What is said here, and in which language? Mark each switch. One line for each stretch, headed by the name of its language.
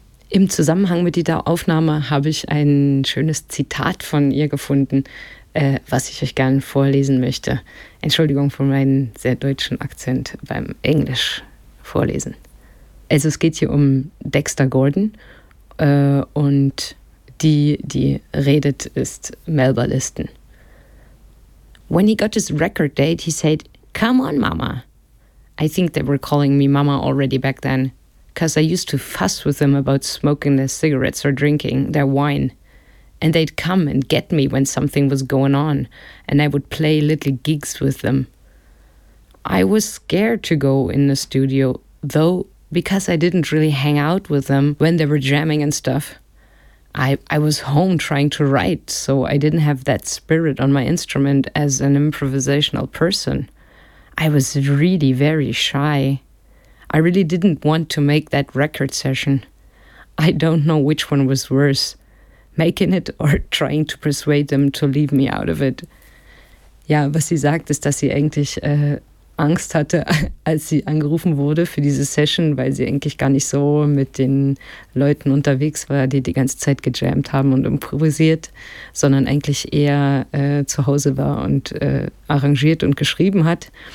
German: Im Zusammenhang mit dieser Aufnahme habe ich ein schönes Zitat von ihr gefunden, was ich euch gerne vorlesen möchte. Entschuldigung für meinen sehr deutschen Akzent beim Englisch vorlesen. Also es geht hier um Dexter Gordon und die redet ist Melba Liston.
English: When he got his record date, he said, "Come on, Mama." I think they were calling me Mama already back then, because I used to fuss with them about smoking their cigarettes or drinking their wine. And they'd come and get me when something was going on, and I would play little gigs with them. I was scared to go in the studio, though, because I didn't really hang out with them when they were jamming and stuff. I was home trying to write, so I didn't have that spirit on my instrument as an improvisational person. I was really very shy. I really didn't want to make that record session. I don't know which one was worse, making it or trying to persuade them to leave me out of it.
German: Ja, was sie sagt, ist, dass sie eigentlich Angst hatte, als sie angerufen wurde für diese Session, weil sie eigentlich gar nicht so mit den Leuten unterwegs war, die die ganze Zeit gejammt haben und improvisiert, sondern eigentlich eher zu Hause war und arrangiert und geschrieben hat.